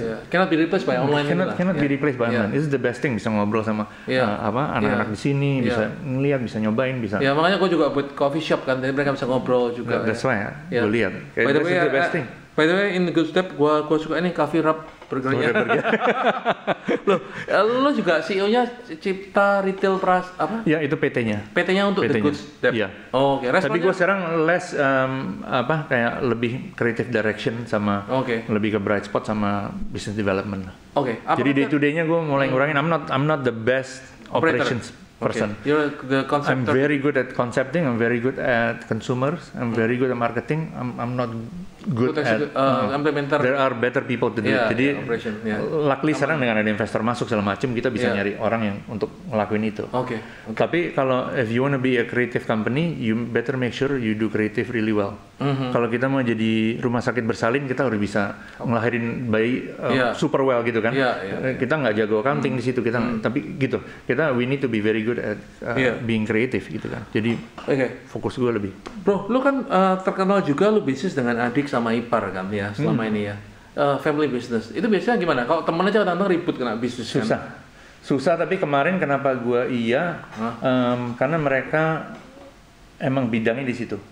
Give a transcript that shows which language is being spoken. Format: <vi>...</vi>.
<en>Cannot be replaced by online. Cannot be replaced by online. This is the best thing,</en> <id>bisa ngobrol sama anak-anak di sini, bisa ngeliat, bisa nyobain, bisa. Ya makanya gue juga buat coffee shop kan, jadi mereka bisa ngobrol juga.</id> <en>That's why</en> <id>gue lihat.</id> <en>By the way, the best thing. By the way, in the Good Step,</en> <id>gua suka ini</id> <en>coffee wrap burgernya.</en> <id>Lo juga CEO-nya Cipta Retail apa? Ya itu PT-nya. PT-nya untuk The Good Step. Iya. Oke. Tapi gue sekarang less kayak lebih creative direction sama lebih ke bright spot sama business development. Jadi day to day-nya gue mulai ngurangin.</id> <en>I'm not the best operations person. You're the conceptor. I'm very good at concepting. I'm very good at consumers. I'm very good at marketing. I'm not good at implementer. There are better people to do it.</en> <id>Jadi luckily sekarang dengan ada investor masuk segala macam, kita bisa nyari orang yang untuk ngelakuin itu. Tapi kalau</id> <en>if you wanna be a creative company, you better make sure you do creative really well.</en> <id>Kalau kita mau jadi rumah sakit bersalin, kita harus bisa ngelahirin bayi</id> <en>super well</en> <id>gitu kan. Kita nggak jago accounting di situ, kita tapi gitu.</id> <en>We need to be very good at being creative</en> <id>gitu kan. Jadi fokus gue lebih. Bro, lu kan terkenal juga lu bisnis dengan adik sama ipar kan ya selama ini ya. Family business. Itu biasanya gimana? Kalau temen aja kadang-kadang ribut kena bisnis kan. Susah, tapi kemarin kenapa gue karena mereka emang bidangnya di situ.</id>